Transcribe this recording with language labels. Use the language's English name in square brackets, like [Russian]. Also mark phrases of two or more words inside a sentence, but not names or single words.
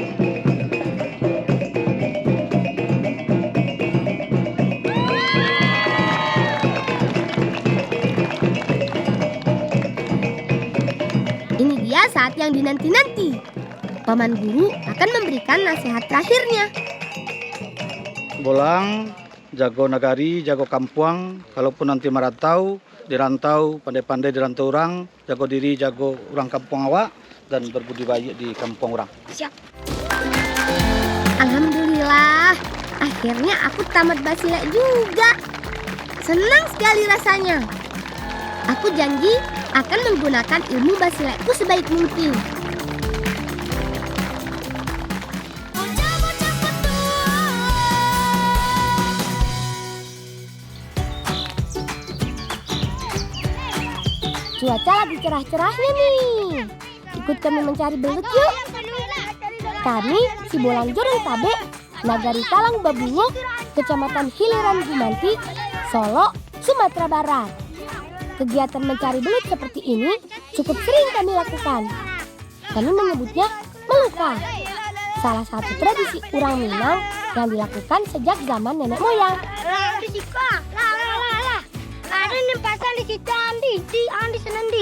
[Indonesian] Ini dia saat yang dinanti-nanti. Paman guru akan memberikan nasihat terakhirnya. Bolang, [Minangkabau] jago nagari, jago kampuang. [Indonesian] Kalaupun nanti merantau, dirantau, pandai-pandai dirantau orang, jago diri, jago orang kampung awak, dan berbudi baik di kampung orang. Siap. Alhamdulillah, akhirnya aku tamat Basile juga. Senang sekali rasanya. Aku janji akan menggunakan ilmu Basileku sebaik mungkin. Cuaca lagi cerah-cerahnya nih. Ikut kami mencari belut yuk. Kami, si Bolang Jorong Tabe, Nagari Talang Babungo, Kecamatan Hiliran Gumanti, Solo, Sumatera Barat. Kegiatan mencari belut seperti ini cukup sering kami lakukan. Kami menyebutnya meluka. Salah satu tradisi orang Minang yang dilakukan sejak zaman nenek moyang. Ada yang pasang di situ Andi senang di.